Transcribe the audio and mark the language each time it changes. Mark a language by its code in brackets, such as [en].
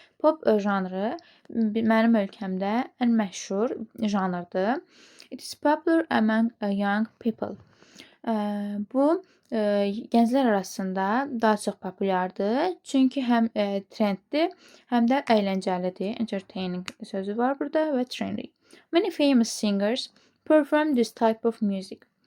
[az] Pop janrı mənim ölkəmdə ən məşhur janrdır. [en] It is popular among young people. [az] Bu gənclər arasında daha çox populyardır. Çünki həm trenddir, həm də əyləncəlidir. Entertaining sözü var burada və trendy. [en] Many famous singers perform this type of music.